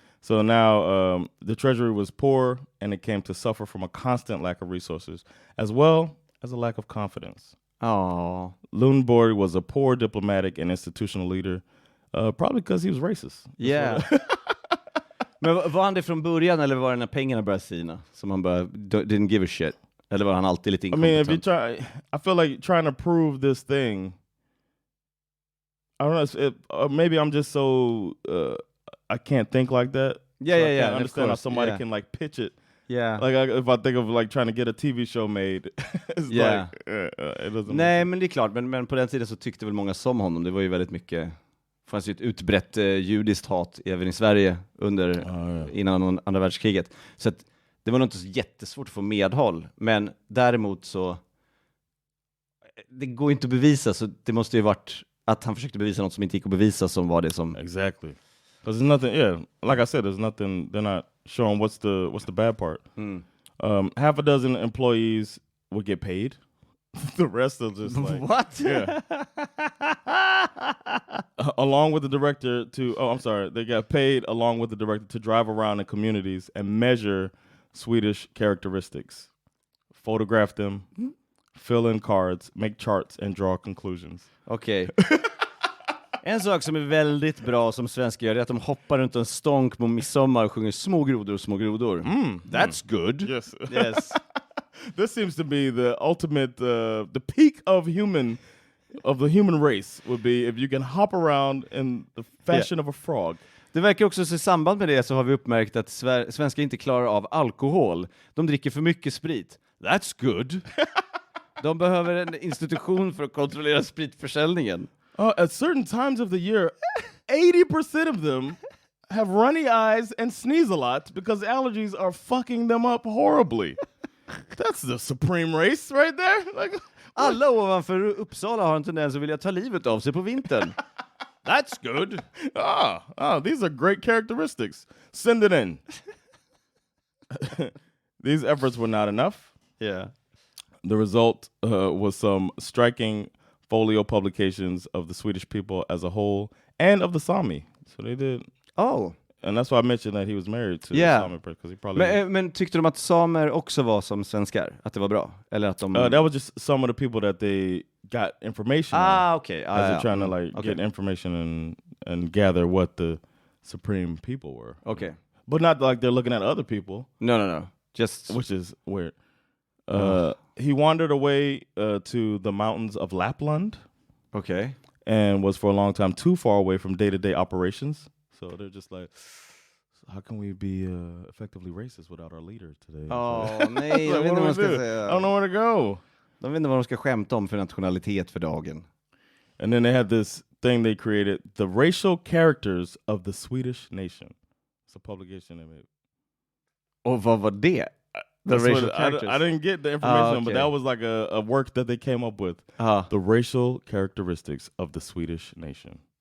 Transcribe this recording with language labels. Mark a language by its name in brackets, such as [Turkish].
[English] So now the treasury was poor, and it came to suffer from a constant lack of resources, as well as a lack of confidence. Lundborg was a poor diplomatic and institutional leader, probably because he was racist. Yeah. [Swedish] Men var han det från början, eller var det när pengarna började sina? Som han bara [English] didn't give a shit? [Swedish] Eller var han alltid lite inkompetent? [English] I mean, I feel like trying to prove this thing, I don't know, maybe I'm just so, I can't think like that. Yeah, so I can't understand how somebody can like pitch it. Yeah. Like if I think of like trying to get a TV show made, it's like, it doesn't. [Swedish] Nej, men det är klart, men på den tiden så tyckte väl många som honom. Det var ju väldigt mycket, fanns ju ett utbrett judiskt hat även i Sverige innan andra världskriget. Så att det var nog inte så jättesvårt att få medhåll, men däremot så det går inte att bevisa, så det måste ju varit att han försökte bevisa något som inte gick att bevisa, som var det som... [English] Exactly. Because there's nothing, like I said, there's nothing, they're not showing what's the bad part. Half a dozen employees would get paid. The rest are just like... What? Yeah. Along with the director they got paid along with the director to drive around in communities and measure Swedish characteristics, photograph them, fill in cards, make charts and draw conclusions. [Swedish] Okej. En sak som är väldigt bra som svenskar gör är att de hoppar runt en stånk på midsommar och sjunger små grodor. [English] That's good. Yes. This seems to be the ultimate, the peak of the human race would be if you can hop around in the fashion of a frog. [Swedish] Det verkar också, så i samband med det så har vi uppmärkt att svenskar inte klarar av alkohol. De dricker för mycket sprit. [English] That's good. [Swedish] De behöver en institution för att kontrollera spritförsäljningen. [English] At certain times of the year, 80% of them have runny eyes and sneeze a lot because allergies are fucking them up horribly. That's the supreme race right there. Like, [Swedish] alla ovanför Uppsala har en tendens att vilja ta livet av sig på vintern. [English] That's good. These are great characteristics. Send it in. These efforts were not enough. Yeah. The result was some striking folio publications of the Swedish people as a whole and of the Sami. So they did. Oh. And that's why I mentioned that he was married to the Sami person, because he probably. [Swedish] Men tyckte de att samer också var som svenskar? Att det var bra? Eller att de... [English] That was just some of the people that they got information on. Okay. As they're trying to get information and gather what the supreme people were. Okay. But not like they're looking at other people. No. Just... Which is weird. He wandered away to the mountains of Lapland. Okay. And was for a long time too far away from day-to-day operations. So they're just like, how can we be effectively racist without our leader today? [Swedish] Nej, jag vet inte vad man ska säga. [English] I don't know where to go. [Swedish] De vet inte vad de ska skämta om för nationalitet för dagen. [English] And then they had this thing they created, the racial characters of the Swedish nation. It's a publication they made. [Swedish] Och vad var det? [English] The racial characters. I didn't get the information, but that was like a work that they came up with. The racial characteristics of the Swedish nation.